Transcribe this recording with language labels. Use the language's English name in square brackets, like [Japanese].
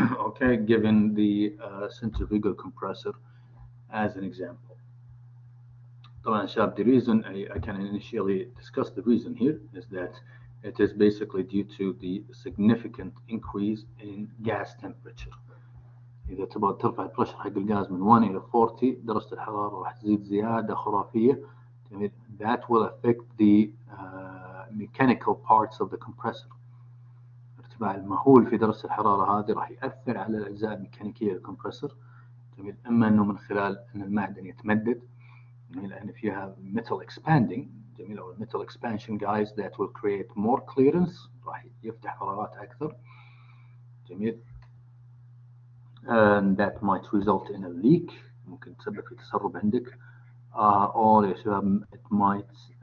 [English] Okay, given the centrifugal compressor as an example. [Arabic] طبعا شباب, [English] the reason I can initially discuss the reason here is that it is basically due to the significant increase in gas temperature. [Arabic] إذا تبغى ترفع البريشر حق الغاز من 1 إلى 40 درجة الحرارة راح تزيد زيادة خرافية. [English] That will affect the mechanical parts of the compressor. [Arabic] ارتفاع المهول في درجة الحرارة هذه راح يأثر على الأجزاء الميكانيكية للكمبرسور. إما إنه من خلال أن المعدن يتمدد. [English] And if you have metal expanding, or metal expansion, guys, that will create more clearance, [Arabic] راح يفتح فراغات أكثر. [English] And that might result in a leak, [Arabic] ممكن تسبب في تسرب عندك. [English] Or [Arabic] يا شباب, [English] it might